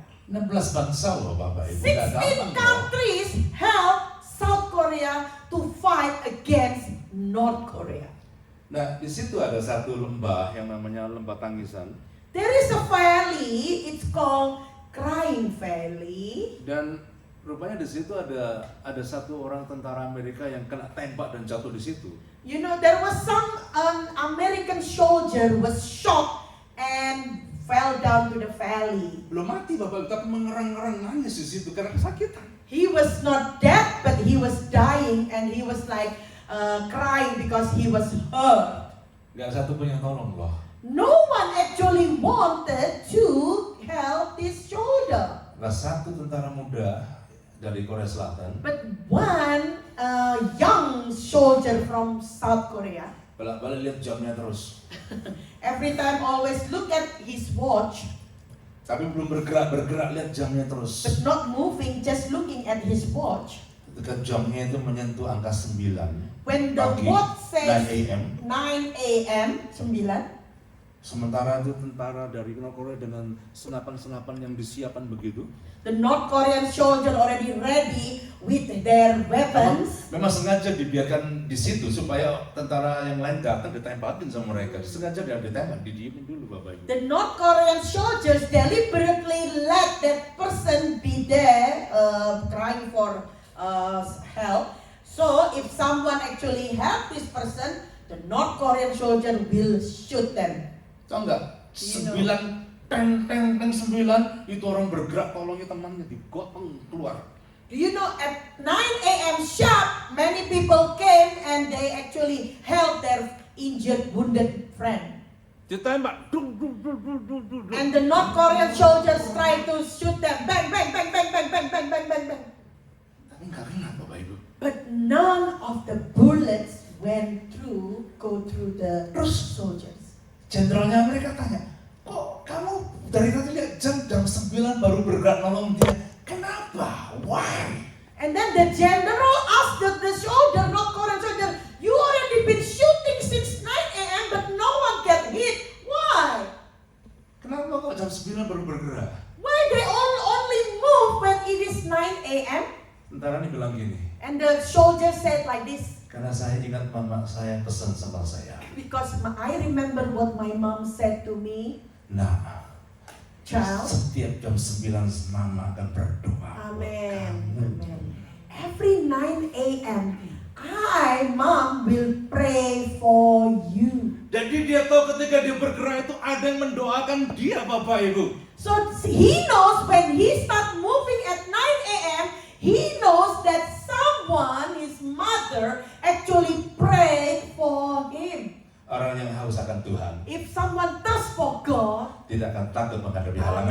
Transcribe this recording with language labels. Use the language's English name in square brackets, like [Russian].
[Indonesian] 16 bangsa loh Bapak Ibu. Nggak 16 gampang loh. [English] countries help South Korea to fight against North Korea. [Indonesian] Nah, di situ ada satu lembah yang namanya Lembah Tangisan. [English] There is a valley, it's called Crying Valley. [Indonesian] Dan rupanya di situ ada satu orang tentara Amerika yang kena tembak dan jatuh di situ. [English] You know, there was an American soldier was shot and fell down to the valley. [Indonesian] Belum mati Bapak, tapi mengerang-ngerang nangis di situ karena kesakitan. [English] He was not dead, but he was dying and he was like crying because he was hurt. [Indonesian] Gak satu pun yang tolong loh. [English] No one actually wanted to help this soldier. [Indonesian] Nah, satu tentara muda dari Korea Selatan [English] But one young soldier from South Korea, [Indonesian] balik lihat jamnya terus, [English] every time always look at his watch, [Indonesian] tapi belum bergerak lihat jamnya terus. [English] but not moving, just looking at his watch. [Indonesian] Ketika jamnya itu menyentuh angka 9 [English] When the [Indonesian] pagi, [English] watch 9 says AM, 9 a.m., 9, [Indonesian] sementara itu tentara dari North Korea dengan senapan-senapan yang disiapkan begitu. [English] the North Korean soldier already ready with their weapons. [Indonesian] Memang sengaja dibiarkan di situ supaya tentara yang lain datang ditembakin sama mereka. Sengaja dia ditembak, didiemin dulu Bapak Ibu. [English] The North Korean soldiers deliberately let that person be there crying for help. So if someone actually help this person, the North Korean soldier will shoot them. [Indonesian] Tahu nggak? [English] You know. [Indonesian] 9 9 itu orang bergerak tolongnya temannya digotong keluar. [English] Do you know at 9 a.m. sharp, many people came and they actually helped their injured, wounded friend. [Indonesian] Ditembak, dung. [English] And the North Korean soldiers tried to shoot them, bang, bang, bang, bang, bang, bang, bang, bang, bang, bang. [Indonesian] Tapi nggak kena Bapak Ibu. [English] But none of the bullets go through the soldiers. [Indonesian] Jenderalnya mereka tanya, kok kamu dari tadi lihat jam 9 baru bergerak nolong dia? Kenapa? [English] Why? And then the general asked the soldier, North Korean soldier, you already been shooting since 9 a.m. but no one get hit. Why? [Indonesian] Kenapa kok jam 9 baru bergerak? [English] Why they only move when it is 9 a.m.? [Indonesian] Tentara ini bilang gini, [English] And the soldier said like this, [Indonesian] karena saya ingat mama saya pesan sama saya. [English] because I remember what my mom said to me, [Indonesian] Nah, [English] child. [Indonesian] setiap jam 9 mama akan berdoa. [English] Amen. [Indonesian] buat kamu. [English] Amen. Every 9 a.m. Mom, will pray for you. [Indonesian] Jadi dia tahu ketika dia bergerak itu ada yang mendoakan dia Bapak Ibu. [English] So he knows when he start moving at 9 a.m., he knows that someone, his mother, actually prayed for him. [Indonesian] Orang yang haus akan Tuhan [English] If someone thirsts for God, [Indonesian] tidak akan takut menghadapi halangan.